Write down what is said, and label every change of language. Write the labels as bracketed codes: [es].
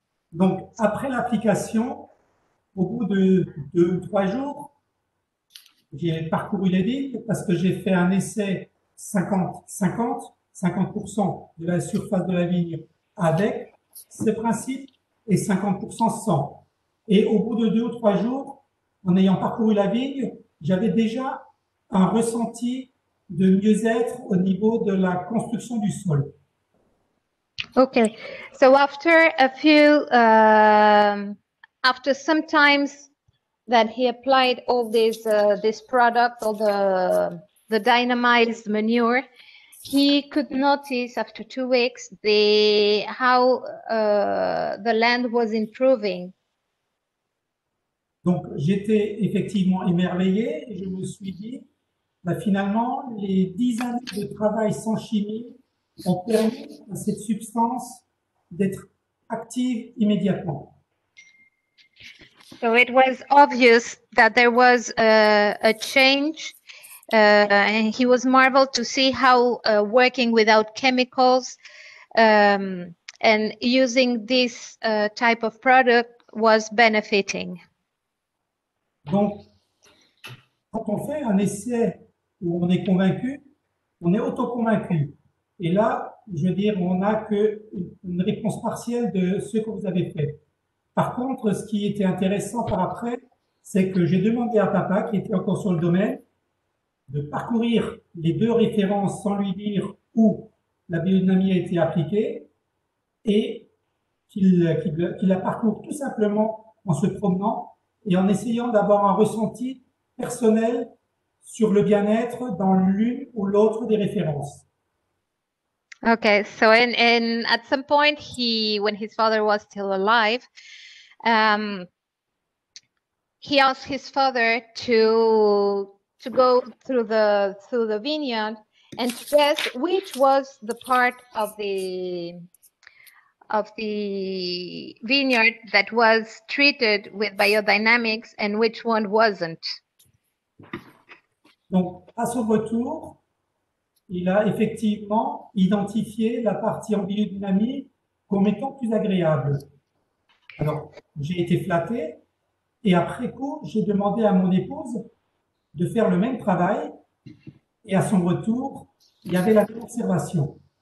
[fr] Donc, après l'application, au bout de 2 ou 3 jours, j'ai parcouru les vignes parce que j'ai fait un essai 50-50, 50% de la surface de la vigne avec ces principes et 50% sans. Et au bout de 2 ou 3 jours, en ayant parcouru la vigne, j'avais déjà un ressenti de mieux-être au niveau de la construction du sol. [en] Okay, so after a few, after sometimes that he applied all this product, all the dynamized manure, he could notice after 2 weeks how the land was improving. [fr] Donc, j'étais effectivement émerveillé et je me suis dit, bah, finalement, les 10 années de travail sans chimie ont permis à cette substance d'être active immédiatement. [en] So it was obvious that there was a change, and he was marveled to see how working without chemicals and using this type of product was benefiting. [fr] Donc, quand on fait un essai où on est convaincu, on est auto-convaincu. Et là, je veux dire, on n'a qu'une réponse partielle de ce que vous avez fait. Par contre, ce qui était intéressant par après, c'est que j'ai demandé à papa, qui était encore sur le domaine, de parcourir les 2 références sans lui dire où la biodynamie a été appliquée et qu'il la parcourt tout simplement en se promenant et en essayant d'avoir un ressenti personnel sur le bien-être dans l'une ou l'autre des références. [en] Okay, so and at some point when his father was still alive, he asked his father to go through the vineyard and to guess which was the part of the vineyard that was treated with biodynamics and which one wasn't. [fr] Donc, à son retour, il a effectivement identifié la partie en biodynamie comme étant plus agréable. Alors, j'ai été flatté et après coup, j'ai demandé à mon épouse de faire le même travail et à son retour, il y avait la même observation.